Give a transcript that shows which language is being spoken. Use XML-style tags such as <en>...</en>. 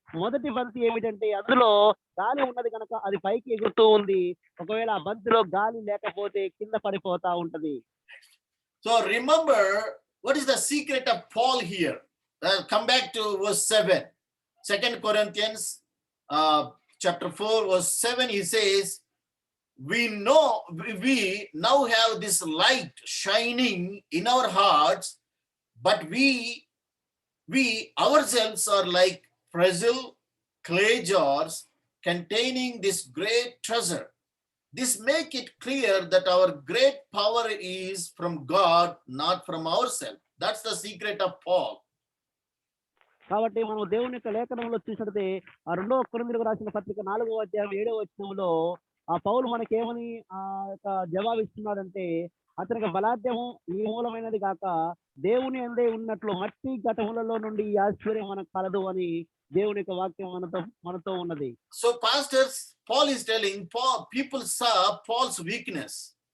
<te>మొదటి బంతి ఏమిటంటే అందులో గాలి ఉన్నది కనుక అది పైకి ఎగురుతూ ఉంది. ఒకవేళ ఆ బంతిలో గాలి లేకపోతే కింద పడిపోతా ఉంటది.</te> <en>So remember, what is the secret of Paul here? Come back to verse 7. 2 Corinthians chapter 4 verse 7, he says, we know we now have this light shining in our hearts, but we ourselves are like fragile clay jars containing this great treasure. This make it clear that our great power is from God, not from ourselves. That's the secret of Paul.</en> <te>కాబట్టి మనం దేవుని యొక్క లేఖనంలో చూసినట్టే ఆ 2 కొరింథీయులకు రాసిన పత్రిక 4వ అధ్యాయం 7వ వచనంలో ఆ పౌలు మనకేమని ఆ యొక్క జవాబు ఇస్తున్నాడంటే, అతనికి బలాఢ్యము ఈ మూలమైనది కాక దేవుని అందే ఉన్నట్లు మట్టి ఘటములలో నుండి ఈ ఆశ్చర్యం మనకు కలదు అని దేవుని యొక్క వాక్యం మనతో ఉన్నది.</te> <en>So pastors, Paul is telling people saw Paul's weakness.</en>